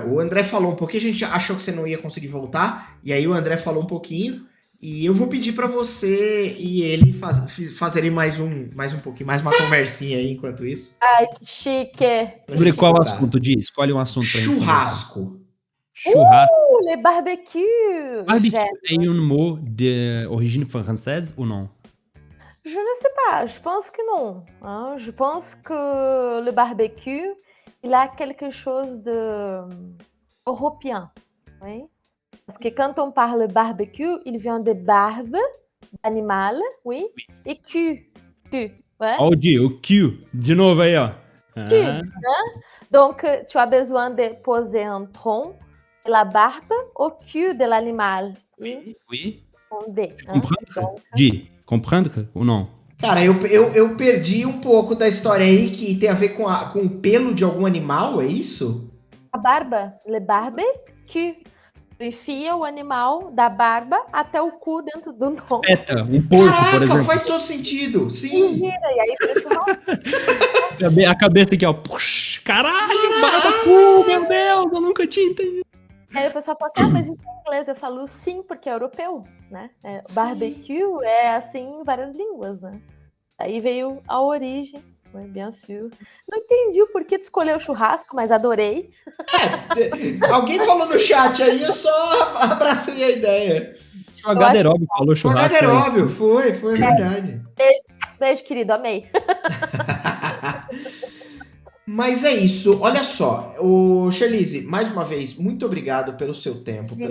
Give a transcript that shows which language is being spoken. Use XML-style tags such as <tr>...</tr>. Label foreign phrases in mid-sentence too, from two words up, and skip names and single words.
<pt>O André falou um pouquinho, a gente achou que você não ia conseguir voltar, e aí o André falou um pouquinho, e eu vou pedir pra você e ele fazerem mais um pouquinho, mais uma conversinha aí enquanto isso. Ai, que chique! Pra Sobre gente qual escutar. assunto, Di? Escolhe um assunto pra gente conversar. Churrasco. Churrasco.</pt> <fr>Le barbecue! Barbecue J'aime. est un mot d'origine française ou non? Je ne sais pas, je pense que non. Hein. Je pense que le barbecue, il a quelque chose de européen. Oui? Parce que quand on parle barbecue, il vient de barbe, animal, oui, et cul. Cul, ouais.</fr> <pt>Ó o Di, o Q. De novo aí, ó.</pt> <fr>Cul, Donc, tu as besoin de poser un tronc de la barbe au cul de l'animal. Oui, Oui. on D. Comprendre? Di, comprendre</fr> <pt>ou não? Cara, eu perdi um pouco da história aí que tem a ver com o pelo de algum animal, é isso?</pt> <fr>A barba, le barbecue.</fr> <pt>Tu enfia o animal da barba até o cu dentro do tronco. Peta, um porco, por Caraca, exemplo. faz todo sentido, E sim. gira, e aí vira churrasco. A cabeça aqui, ó. Puxa, caralho, baracu, meu Deus, eu nunca tinha entendido. Aí o pessoal fala assim, mas isso é inglês. Eu falo sim, porque é europeu, né? Barbecue é assim em várias línguas, né? Aí veio a origem, né?</pt> <fr>Bien sûr.</fr> <pt>Não entendi o porquê de escolher o churrasco, mas adorei. Alguém falou no chat aí, eu só abracei a ideia. O Gaderob falou O churrasco. Gaderóbio, foi verdade. Beijo, querido, amei. Mas é isso, olha só, o Sherlize, mais uma vez, muito obrigado pelo seu tempo, pela</pt>